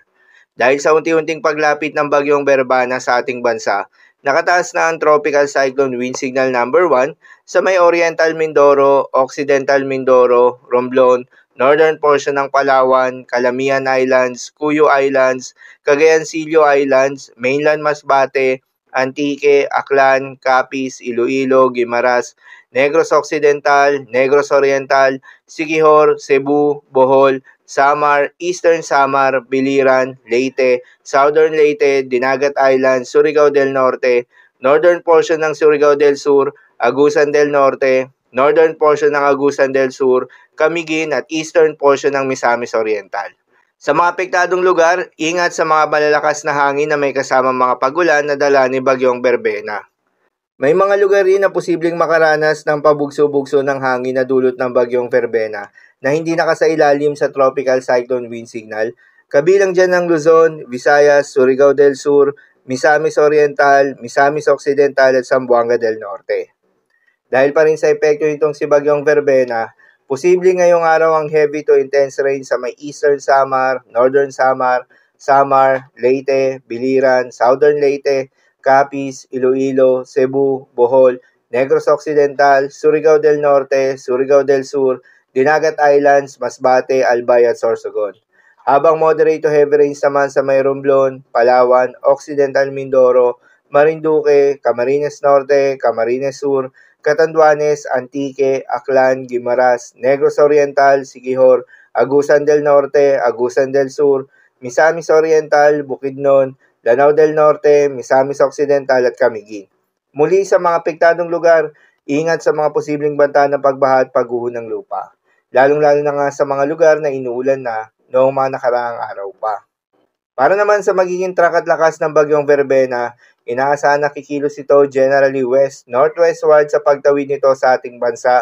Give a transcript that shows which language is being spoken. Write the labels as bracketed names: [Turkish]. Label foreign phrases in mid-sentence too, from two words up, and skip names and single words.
[Filipino] Dahil sa unti-unting paglapit ng bagyong Berbana sa ating bansa, nakataas na ang [English] Tropical Cyclone Wind Signal number 1 [Filipino] sa may Oriental Mindoro, Occidental Mindoro, Romblon, [English] northern portion [Filipino] ng Palawan, Calamian Islands, Cuyo Islands, Cagayancillo Islands, mainland Masbate, Antique, Aklan, Capiz, Iloilo, Guimaras, Negros Occidental, Negros Oriental, Siquijor, Cebu, Bohol, Samar, Eastern Samar, Biliran, Leyte, Southern Leyte, Dinagat Island, Surigao del Norte, [English] northern portion [Filipino] ng Surigao del Sur, Agusan del Norte, [English] northern portion [Filipino] ng Agusan del Sur, Camiguin at [English] eastern portion [Filipino] ng Misamis Oriental. Sa mga apektadong lugar, ingat sa mga malalakas na hangin na may kasamang mga pagulan na dala ni Bagyong Berbena. May mga lugar rin na posibleng makaranas ng pabugso-bugso ng hangin na dulot ng Bagyong Berbena na hindi nakasailalim sa [English] Tropical Cyclone Wind Signal, [Filipino] kabilang dyan ng Luzon, Visayas, Surigao del Sur, Misamis Oriental, Misamis Occidental at Zamboanga del Norte. Dahil pa rin sa epekto nitong si Bagyong Berbena, posible ngayong araw ang [English] heavy to intense rain [Filipino] sa may Eastern Samar, Northern Samar, Samar, Leyte, Biliran, Southern Leyte, Capiz, Iloilo, Cebu, Bohol, Negros Occidental, Surigao del Norte, Surigao del Sur, Dinagat Islands, Masbate, Albay at Sorsogon. Habang [English] moderate to heavy rains [Filipino] naman sa may Romblon, Palawan, Occidental Mindoro, Marinduque, Camarines Norte, Camarines Sur, Catanduanes, Antique, Aklan, Guimaras, Negros Oriental, Siquijor, Agusan del Norte, Agusan del Sur, Misamis Oriental, Bukidnon, Lanao del Norte, Misamis Occidental at Camiguin. Muli sa mga apektadong lugar, ingat sa mga posibleng banta ng pagbaha at pagguho ng lupa. Lalong-lalo na nga sa mga lugar na inuulan na noong mga nakaraang araw pa. Para naman sa magiging track at lakas ng Bagyong Berbena, inaasahan na kikilos ito [English] generally west-northwestward [Filipino] sa pagtawid nito sa ating bansa.